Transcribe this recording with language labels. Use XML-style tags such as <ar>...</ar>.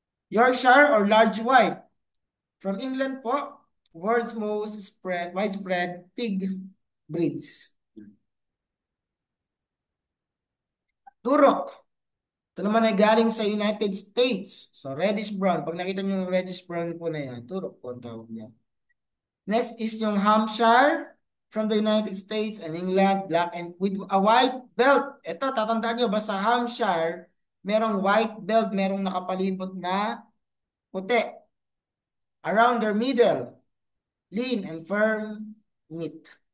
<en>Yorkshire or large white. From England po, world's most widespread pig breeds. Turok.</en> <tl>Ito naman ay galing sa United States. So reddish brown. Pag nakita niyo yung reddish brown po na yan, turok po ang tawag niya.</tl> <en>Next is yung Hampshire from the United States and England, black and with a white belt.</en> <tl>Ito, tatandaan nyo, basta Hampshire, merong white belt, merong nakapalibot na puti.</tl> <en>Around their middle, lean and firm meat.</en>